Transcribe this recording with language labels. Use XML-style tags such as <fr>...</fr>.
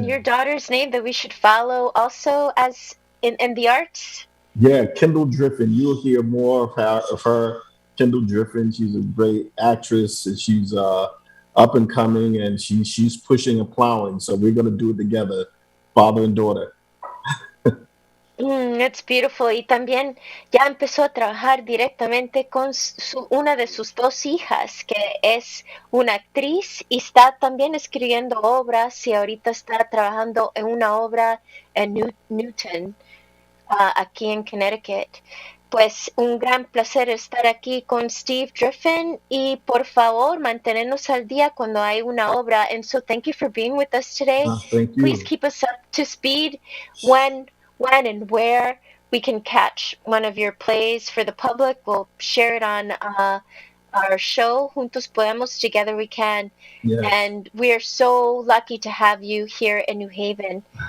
<en>your daughter's name that we should follow also as in the arts? yeah. Kendall Driffin. You'll hear more of her. Kendall Driffin. She's a great actress, and she's up and coming, and she's pushing and plowing. So we're gonna do it together, father and daughter. It's beautiful.</en> <es>Y también ya empezó a trabajar directamente con una de sus 2 hijas, que es una actriz y está también escribiendo obras, y ahorita está trabajando en una obra en Newton, aquí en Connecticut. Pues un gran placer estar aquí con Steve Driffin, y por favor mantenernos al día cuando hay una obra.</es> <en>And so thank you for being with us today. Thank Please you. keep us up to speed when and where we can catch one of your plays for the public. We'll share it on our show, Juntos Podemos, Together We Can. Yes. And we are so lucky to have you here in New Haven.</en>